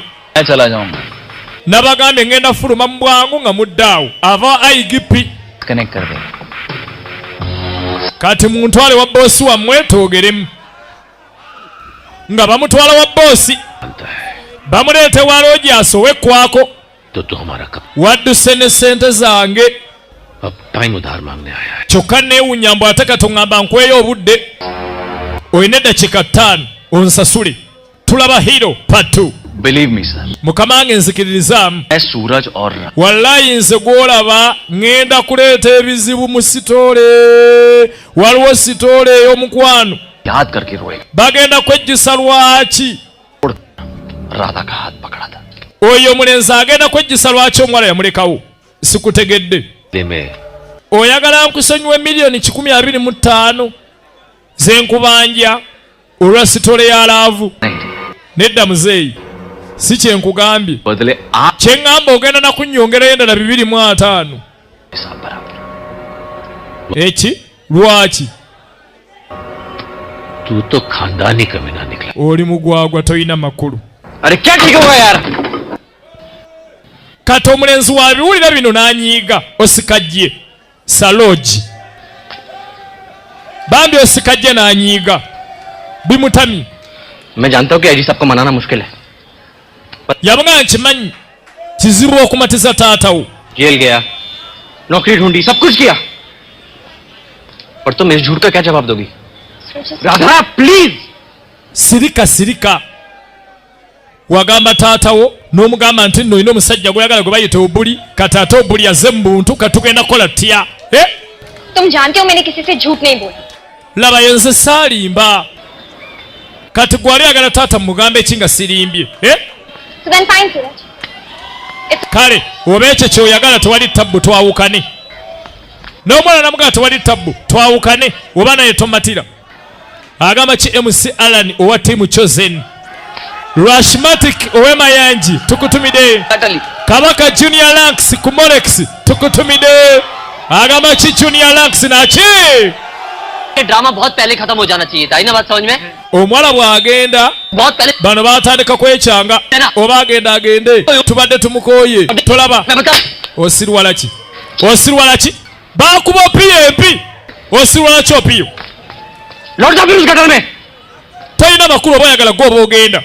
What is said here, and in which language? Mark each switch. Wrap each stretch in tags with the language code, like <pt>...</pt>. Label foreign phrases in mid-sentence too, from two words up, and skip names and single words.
<hi>मैं चला जाऊंगा.</hi> <lg>nabagambe ngenda fuluma mu bwangu nga muddaawo ava IGP</lg> <hi>कनेक्ट कर दे.</hi> <lg>kati muntwale wa boosi wammwe twogeremu nga bamutwala wa boosi bamuleete wa Rogers owekwako</lg> <hi>तो हमारा कब</hi> <lg>wadduse ne sente zange</lg> <hi>अब टाइम उधार मांगने आया है.</hi> <lg>kyokka neewunya mbw ate katoŋŋamba nkweyo obudde olina eddakiika 5 onsasule tulaba hero part 2</lg> <en>believe me sir.</en> <lg>mukama wange nzikiririzaamu</lg> <hi>मैं सूरज और</hi> <lg>wallayi nze gw'olaba ŋŋenda kuleeta ebizibu mu sitoole waliwo sitoole ey'omukwano</lg> <hi>याद करके रोए.</hi> <lg>bagenda kwejjusa lwaki</lg> <hi>राधा का हाथ पकड़ा था.</hi> <lg>oyo omulenzi agenda kwejjusa lwaki omuwala yamulekawo sikutegedde</lg> <hi>दे में</hi> <lg>oyagala nkusonyiwe miliyoni 25 zenkubanja olwa sitole ya laavu</lg> <hi>नहीं</hi> <lg>nedda muzeeyi si kyenkugambye</lg> <hi>बदले आप</hi> <lg>kyeŋŋamba ogenda nakunnyongerayo endala 25</lg> <hi>हिसाब बराबर.</hi> <lg>eki lwaki</lg> <hi>तू तो खानदानी कमीना निकला.</hi> <lg>oli mugwagwa toyina makulu</lg> <hi>अरे क्या ठीक होगा यार.</hi> <lg>kati omulenzi wa biwulira bino n'anyiiga osikajje saloji bambi osikajje n'anyiiga bimutamye</lg> <hi>मैं जानता हूँ कि अजी सबको मनाना मुश्किल है.</hi> <lg>yabanga nkimanyi kizibu okumatiza taatawo</lg> <hi>जेल गया, नौकरी ढूंढी, सब कुछ किया, और तुम इस झूठ का क्या जवाब दोगी? राधा प्लीज.</hi> <lg>sirika wagamba taatawo n'omugamba nti nno olina omusajja gweyagala gwe bayita obuli kati ate obuli yazze mu buntu katugenda kukola tya</lg> <hi>तुम जानते हो मैंने किसी से झूठ नहीं बोला.</hi> <lg>laba yenze saalimba kati gwali agala taata mugambe ki nga sirimbye</lg> <en>So then fine, Suraj.</en> <lg>kale oba ekyo kyoyagala tewali tabbu twawukane n'omwana namugala tewali tabbu twawukane oba naye tomatira agamba ki MC Alan owa tiimu Chosen Rashmatic ow'emayanji tukutumide Kabaka Junior Lanks ku Morex tukutumide agamba ki Junior Lanks naki</lg> <hi>ड्रामा बहुत पहले खत्म हो जाना चाहिए था. ना बात समझ में.</hi> <lg>omwala bw'agenda</lg> <hi>बहुत पहले.</hi> <lg>bano baatandika kwekyanga oba agenda agende tubadde tumukooye tolaba</lg> <hi>मैं बता.</hi> <lg>osirwala ki baakuba PMP osirwala ki opiyo</lg> <hi>लौट जाओ फिर उस गटर में.</hi> <lg>tolina makulu oba oyagala gwoba ogenda</lg>